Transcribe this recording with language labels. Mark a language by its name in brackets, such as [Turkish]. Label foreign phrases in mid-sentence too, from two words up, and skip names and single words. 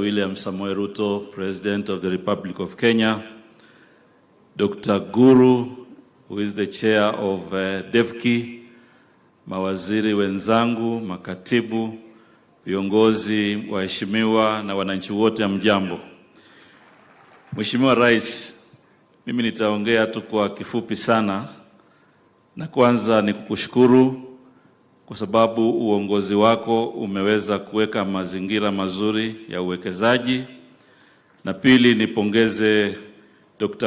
[English] William Samoei Ruto, President of the Republic of Kenya, Dr. [Swahili] Guru, [English] who is the chair of DEVKI, [Swahili] mawaziri wenzangu, makatibu, viongozi, waheshimiwa na wananchi wote mjambo. Mheshimiwa Rais, mimi nitaongea tu kwa kifupi sana, na kwanza ni kukushukuru kwa sababu uongozi wako umeweza kuweka mazingira mazuri ya uwekezaji, na pili nipongeze Dr.